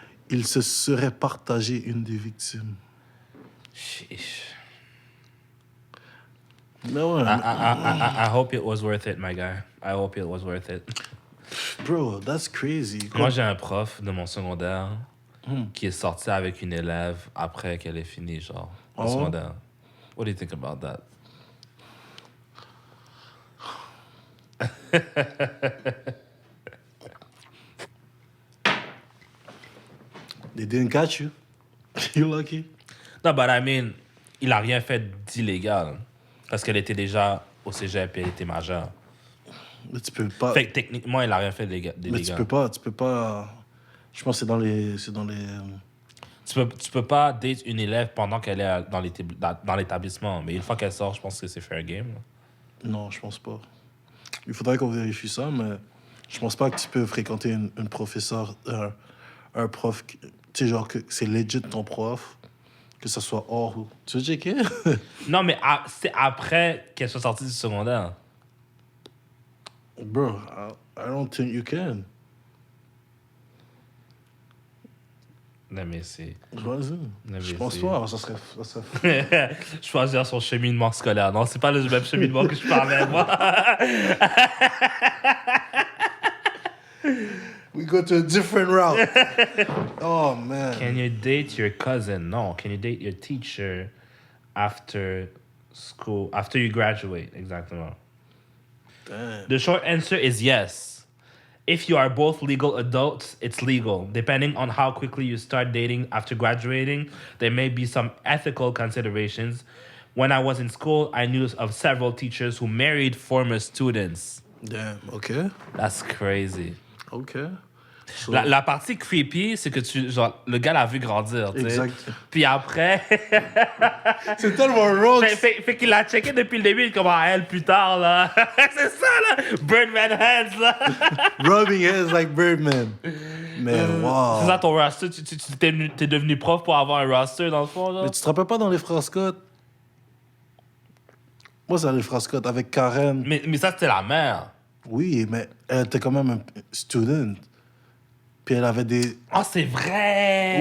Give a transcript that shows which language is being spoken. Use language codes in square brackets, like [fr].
[fr] Il se serait partagé une des victimes. Sheesh. Mais ouais. [en] I hope it was worth it, my guy. I hope it was worth it. Bro, that's crazy. [fr] Moi, j'ai un prof de mon secondaire qui est sorti avec une élève après qu'elle ait fini, genre, en secondaire. [en] What do you think about that? They didn't catch you. You lucky. [fr] Non, [en] but I mean, [fr] il a rien fait d'illégal. Parce qu'elle était déjà au cégep et elle était majeure. Mais tu peux pas. Fait que techniquement, il a rien fait d'illégal. Mais tu peux pas. Je pense que c'est dans les. Tu peux pas date une élève pendant qu'elle est dans l'établissement. Mais une fois qu'elle sort, je pense que c'est fair game. Non, je pense pas. Il faudrait qu'on vérifie ça, mais je pense pas que tu peux fréquenter une professeure, un prof, tu sais, genre que c'est legit ton prof, que ça soit hors ou. Tu veux checker? Non, mais c'est après qu'elle soit sortie du secondaire. [en] Bro, I don't think you can. [fr] Non, mais c'est... Vas-y. mais Je pense c'est- pas, ça serait. Choisir son cheminement scolaire. Non, c'est pas le même cheminement que je parlais, moi. [en] We go to a different route. Oh, man. Can you date your cousin? No. Can you date your teacher after school, after you graduate? [fr] Exactement. [en] Damn. The short answer is yes. If you are both legal adults, it's legal. Depending on how quickly you start dating after graduating, there may be some ethical considerations. When I was in school, I knew of several teachers who married former students. Damn, OK. That's crazy. OK. So, [fr] La partie creepy, c'est que le gars l'a vu grandir, tu sais. Exact. Puis après, c'est tellement wrong. fait qu'il l'a checké depuis le début, il commence à elle plus tard, là. C'est ça, là. Birdman hands, là. [en] Rubbing heads like Birdman. Man, wow. [fr] C'est ça ton roster? T'es devenu prof pour avoir un roster, dans le fond, genre? Mais tu te rappelles pas dans les Frères Scott? Moi, c'est dans les Frères Scott avec Karen. Mais ça, c'était la mère. Oui, mais elle était quand même un student. Puis elle avait des... Ah, c'est vrai!